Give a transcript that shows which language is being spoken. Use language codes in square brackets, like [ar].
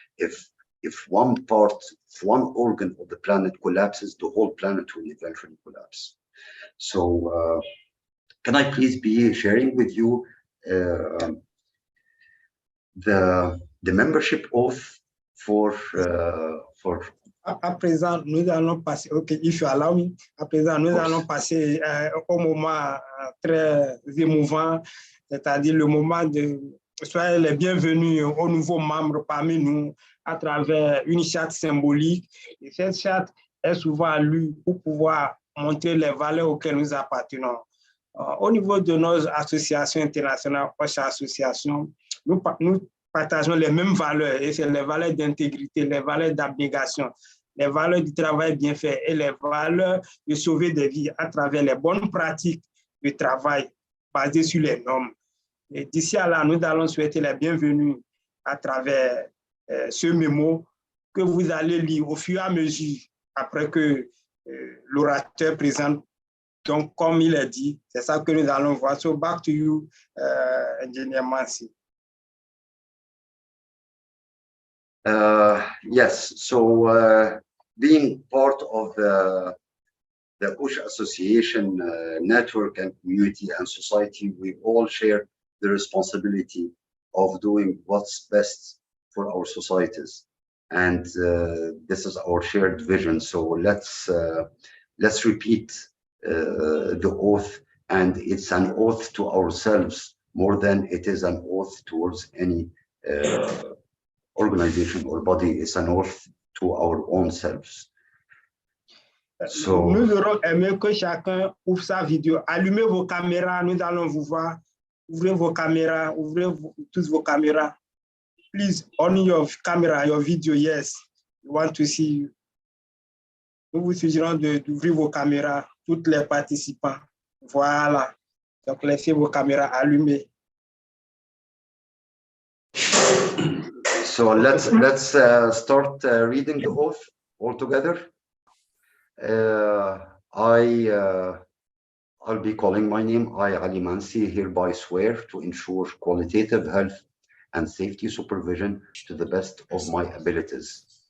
[en] If one organ of the planet collapses, the whole planet will eventually collapse. So can I please be sharing with you the membership oath for [fr] À présent, nous allons passer, [en] OK, if you allow me, [fr] à présent, nous allons passer au moment très émouvant, c'est-à-dire le moment de soyez les bienvenus aux nouveaux membres parmi nous à travers une charte symbolique. Et cette charte est souvent lue pour pouvoir montrer les valeurs auxquelles nous appartenons. Au niveau de nos associations internationales, OSHAssociation, nous partageons les mêmes valeurs, et c'est les valeurs d'intégrité, les valeurs d'abnégation, les valeurs du travail bien fait et les valeurs de sauver des vies à travers les bonnes pratiques de travail basées sur les normes. Et d'ici à là, nous allons souhaiter la bienvenue à travers ce mémo que vous allez lire au fur et à mesure après que l'orateur présente. Donc, comme il a dit, c'est ça que nous allons voir. [en] So, back to you, Engineer Mansi. Yes, so being part of the OSHAssociation network and community and society, we all share the responsibility of doing what's best for our societies. And this is our shared vision. So let's repeat the oath, and it's an oath to ourselves more than it is an oath towards any organization or body. It's an oath to our own selves. So, [fr] nous aurons aimé que chacun ouvre sa vidéo. Allumez vos caméras, nous allons vous voir. Ouvrez vos caméras, ouvrez tous vos caméras. [en] Please on your camera, your video. Yes, we want to see you. [fr] Nous vous suggérons d'ouvrir vos caméras, tous les participants. Voilà. Donc, laissez vos caméras allumées. [en] So let's start reading the oath all together. I'll be calling my name. I, Ali Mansi, hereby swear to ensure qualitative health and safety supervision to the best of my abilities.